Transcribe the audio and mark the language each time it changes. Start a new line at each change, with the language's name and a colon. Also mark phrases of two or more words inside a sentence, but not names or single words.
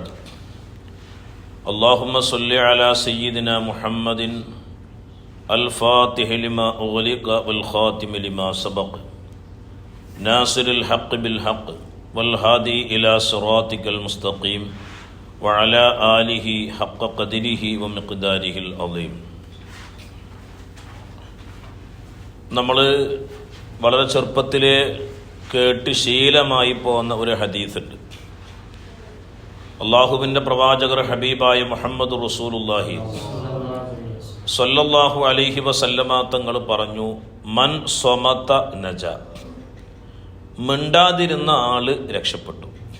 Arabic: اللهم صل على سيدنا محمد الفاتح لما أغلق والخاتم لما سبق ناصر الحق بالحق والهادي إلى صراطك المستقيم وعلى آله حق قدره ومقداره العظيم.
Malayalam: നമ്മൾ വളരെ ചെറുപ്പത്തിലെ കേട്ട് ശീലമായി പോകുന്ന ഒരു ഹദീസുണ്ട്. അള്ളാഹുവിൻ്റെ പ്രവാചകർ ഹബീബായ മുഹമ്മദ്
Arabic: رسول الله صلى الله عليه وسلم
Malayalam: തങ്ങൾ പറഞ്ഞു,
Arabic: من صمت نجا,
Malayalam: മിണ്ടാതിരുന്ന ആള് രക്ഷപ്പെട്ടു.